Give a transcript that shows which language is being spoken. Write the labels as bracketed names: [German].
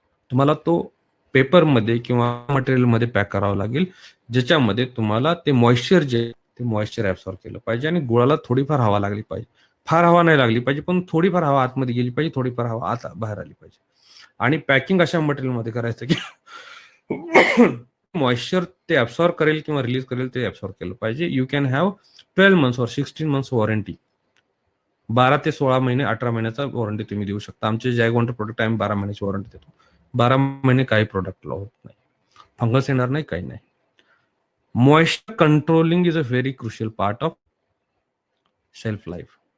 [Marathi] तुम्हाला तो पेपरमध्ये किंवा मटेरियलमध्ये पॅक करावा लागेल, ज्याच्यामध्ये तुम्हाला ते मॉइश्चर जे ते मॉइश्चर ऍब्सॉर्ब केलं पाहिजे आणि गुळाला थोडीफार हवा लागली पाहिजे. फार हवा नाही लागली पाहिजे, पण थोडीफार हवा आतमध्ये गेली पाहिजे, थोडीफार हवा आत बाहेर आली पाहिजे. आणि पॅकिंग अशा मटेरियलमध्ये करायचं की मॉइश्चर ते ऍब्सॉर्ब करेल किंवा रिलीज करेल ते ऍब्सॉर्ब केलं पाहिजे. [English] You can have 12 months और 16 months warranty. [Marathi] 12 ते 16 महिने 18 महिन्याचा वॉरंटी तुम्ही देऊ शकता. आमचे जॅगवॉन्टर प्रोडक्ट आम्ही 12 महिन्याची वॉरंटी देतो. 12 महिने काही प्रोडक्टला होत नाही, फंगस येणार नाही, काही नाही. [English] Moisture controlling is a very crucial part of shelf life.